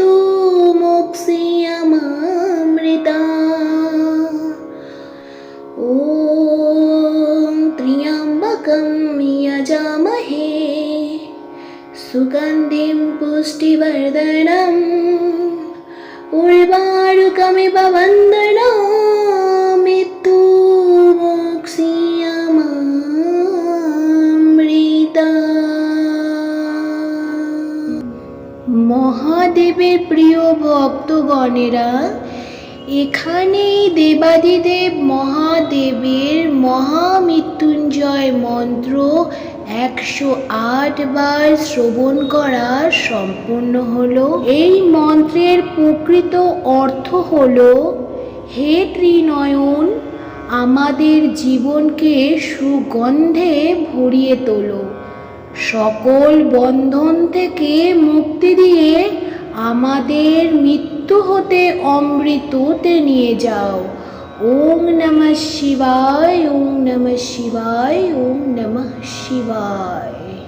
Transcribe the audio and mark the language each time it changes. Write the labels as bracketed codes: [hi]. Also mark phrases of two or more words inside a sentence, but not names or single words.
[sa] मृत्युमुक्षीयमामृता ॐ त्र्यम्बकं यजामहे सुगन्धिं पुष्टिवर्धनम् उर्वारुकमिव वन्दनामि मृत्युमुक्षीयमामृता। [bn] মহাদেবের প্রিয় ভক্তগণেরা, এখানেই দেবাদিদেব মহাদেবের মহামৃত্যুঞ্জয় মন্ত্র 108 বার শ্রবণ করা সম্পূর্ণ হলো। এই মন্ত্রের প্রকৃত অর্থ হলো, হে ত্রিনয়ন, আমাদের জীবনকে সুগন্ধে ভরিয়ে তোলো, সকল বন্ধন থেকে মুক্তি দিয়ে আমাদের মৃত্যু হতে অমৃততে নিয়ে যাও। [sa] ওং নমঃ শিবায়, ওং নমঃ শিবায়, ওং নমঃ শিবায়।